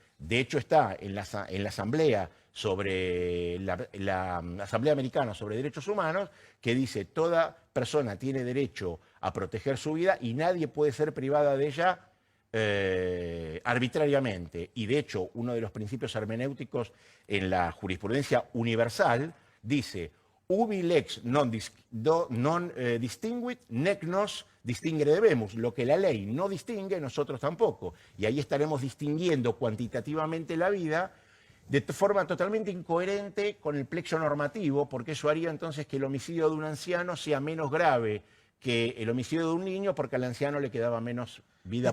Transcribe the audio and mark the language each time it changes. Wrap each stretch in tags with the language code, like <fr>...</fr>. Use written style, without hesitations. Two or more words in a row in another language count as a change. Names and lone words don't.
<es>De hecho, está en la Asamblea la Asamblea Americana sobre Derechos Humanos, que dice toda persona tiene derecho a proteger su vida y nadie puede ser privada de ella arbitrariamente. Y de hecho, uno de los principios hermenéuticos en la jurisprudencia universal dice</es> <la>ubi lex non distinguit, nec nos distinguere debemus.</la> <es>Lo que la ley no distingue, nosotros tampoco. Y ahí estaremos distinguiendo cuantitativamente la vida de forma totalmente incoherente con el plexo normativo, porque eso haría entonces que el homicidio de un anciano sea menos grave que el homicidio de un niño, porque al anciano le quedaba menos vida.</es>